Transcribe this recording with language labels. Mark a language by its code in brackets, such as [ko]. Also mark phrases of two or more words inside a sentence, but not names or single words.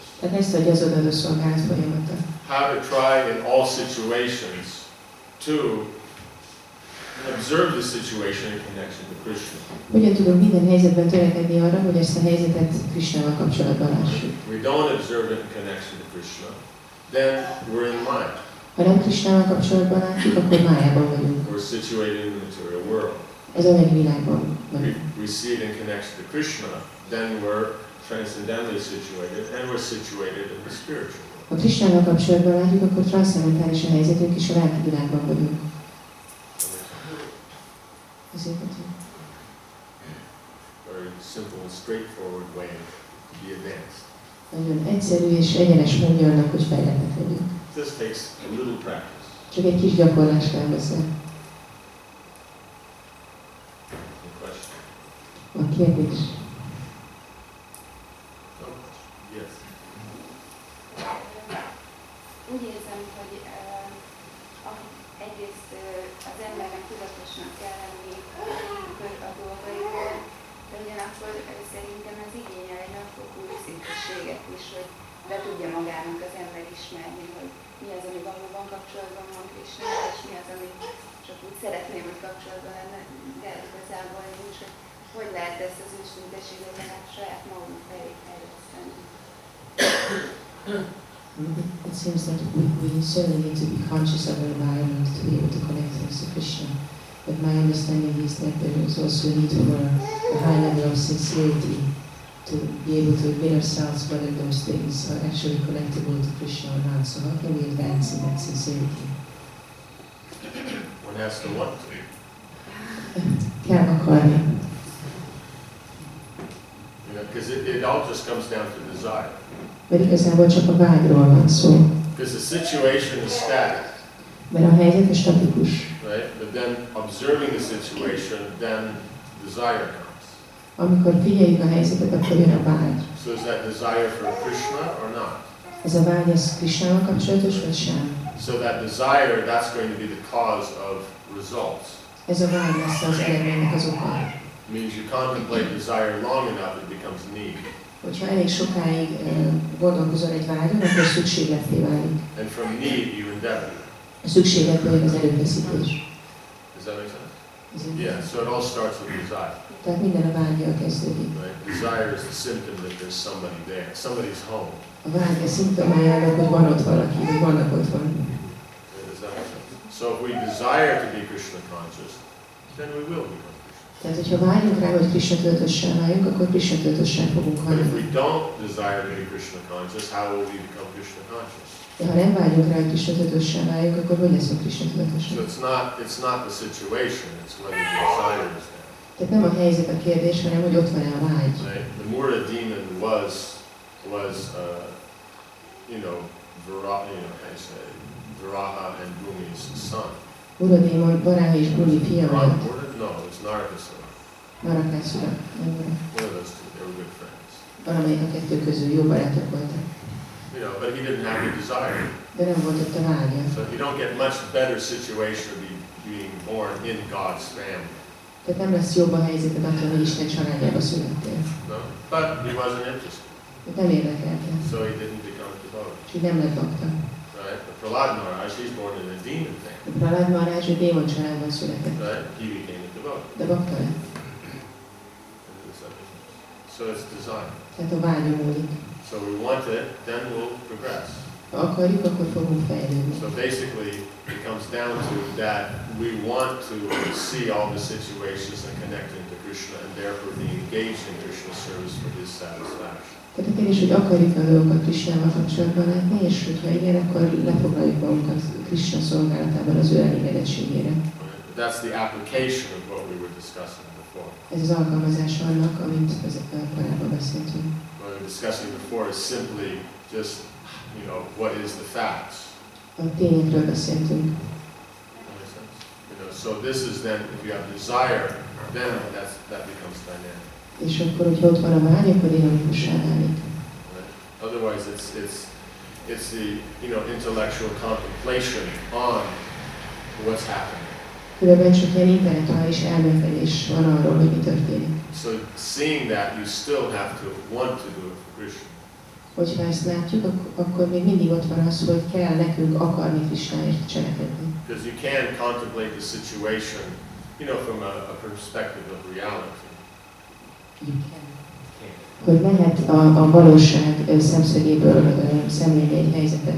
[hu] Tehát ezt adja az odaadó szolgálat folyamata. [en] How to try in all situations to observe the situation in connection to Krishna. [hu] Hogyan tudunk minden helyzetben törekedni arra, hogy ezt a helyzetet Krishnával kapcsolatban lássuk? [en] We don't observe it in connection to Krishna, then we're in Maya. [hu] Ha nem Krishnával kapcsolatban látjuk, akkor májában vagyunk. [en] We're situated in the material world. [hu] Ez a világban van. [en] We see it in connection to Krishna, then we're transcendentally situated, and we're situated in the spiritual world. [hu] Ha Krishnával kapcsolatban látjuk, akkor transzcendentális a helyzetünk, és a lelki világban vagyunk. [en] Very simple and straightforward way to be advanced. [hu] Nagyon egyszerű és egyenes módja annak, hogy fejlettek legyünk. [en] This takes a little practice. [hu] Csak egy kis gyakorlás kell hozzá. A kérdés. [en] Yes. [hu] Úgy érzem, hogy egyrészt az embernek tudatosnak kell lenni a dolgairól, de ugyanakkor szerintem ez igényel egy nagyfokú őszintességet is, hogy be tudja magának az ember ismerni, hogy mi az, ami valóban kapcsolatban van Krishnával, és mi az, ami csak úgy szeretném, hogy kapcsolatban lenne, de igazából nincs, hogy lehet ezt az őszintességet lehet saját magunk felé fejleszteni. [en] It seems that we certainly need to be conscious of our environment to be able to connect us to Krishna. But my understanding is that there is also a need for a high level of sincerity to be able to admit ourselves whether those things are actually connectable to Krishna or not. So how can we advance in that sincerity? One has to want to. [hu] Kell akarni. [en] Because it all just comes down to desire. [hu] Mert igazából csak a vágyról van szó. [en] Because the situation is static. [hu] Mert a helyzet statikus. [en] Right? But then observing the situation, then desire comes. [hu] Amikor figyeljük a helyzetet, akkor jön a vágy. [en] So is that desire for Krishna or not? [hu] Ez a vágy, ez Krishnával kapcsolatos, vagy sem? [en] So that desire, that's going to be the cause of results. [hu] Ez a vágy lesz az eredménynek az oka. [en] It means you contemplate desire long enough, it becomes need. [hu] Hogyha elég sokáig gondolkozol egy vágyon, akkor szükségletté válik. [en] And from need you endeavor. [hu] A szükségletből jön az erőfeszítés. [en] Does that make sense? Yeah, so it all starts with desire. [hu] Tehát minden a vágyjal kezdődik. [en] Right? Desire is the symptom that there's somebody there. Somebody's home. [hu] A vágy a szimptomája annak, hogy van ott valaki, hogy vannak ott van. [en] Does that make sense? So if we desire to be Krishna conscious, then we will become Krishna. [hu] Tehát, hogyha vágyunk rá, hogy Krishna tudatossá váljunk, akkor Krishna tudatossá fogunk [en] But if [hu] válni. [en] we don't desire to be Krishna conscious, how will we become Krishna conscious? [hu] De ha nem vágyunk rá, hogy Krishna tudatossá váljunk, akkor hogy leszünk Krishna tudatosak? [en] So it's not the situation, it's whether the desire is there. [hu] Tehát nem a helyzet a kérdés, hanem hogy ott van-e a vágy. [en] Right? The Mura demon was Viraha and Bhumi's son. [hu] Muradémon Varaha és Bhumi fia volt. [en] No, it's Narakasun. [hu] Narakasura, nem Mura. [en] One of those two, they were good friends. [hu] Valamelyik a kettő közül jó barátok voltak. [en] But he didn't have the desire. [hu] De nem volt ott a vágya. [en] So you don't get much better situation to be being born in God's family. [hu] Tehát nem lesz jobb a helyzeted attól, hogy Isten családjába születtél. [en] No? But he wasn't interested. [hu] Nem érdekelte. [en] So he didn't become devoted. [hu] És így nem lett bakta. [en] Right? But Prahlad Maharaj, he's born in a demon family. [hu] Prahlad Maharaj, ő démon családban született. [en] Right? He became a devotee. [hu] De bakta lett. [en] So it's design. [hu] Tehát a vágyon múlik. [en] So we want it, then we'll progress. [hu] Ha akarjuk, akkor fogunk fejlődni. [en] So basically, it comes down to that we want to see all the situations and connecting to Krishna and therefore be engaged in Krishna service for his satisfaction. [hu] Tehát a kérdés, hogy akarjuk a dolgokat Krishnával kapcsolatban látni, és hogyha igen, akkor lefoglaljuk magunkat Krishna szolgálatában az ő elégedettségére. [en] That's the application of what we were discussing before. [hu] Ez az alkalmazás annak, amit korábban beszéltünk. [en] What we were discussing before is simply just, what is the facts. [hu] A tényekről beszéltünk. [en] So this is then, if you have desire, then that becomes dynamic. [hu] És akkor, hogyha ott van a vágy, akkor dinamikussá válik. [en] Otherwise, it's the intellectual contemplation on what's happening. [hu] Különben csak ilyen intellektuális elmélkedés van arról, hogy mi történik. [en] So seeing that, you still have to want to do it for Krishna. [hu] Hogyha ezt látjuk, akkor még mindig ott van az, hogy kell nekünk akarni Krishnáért cselekedni. [en] Because you can contemplate the situation, from a perspective of reality. [hu] Hogy lehet a valóság szemszögéből szemlélni egy helyzetet.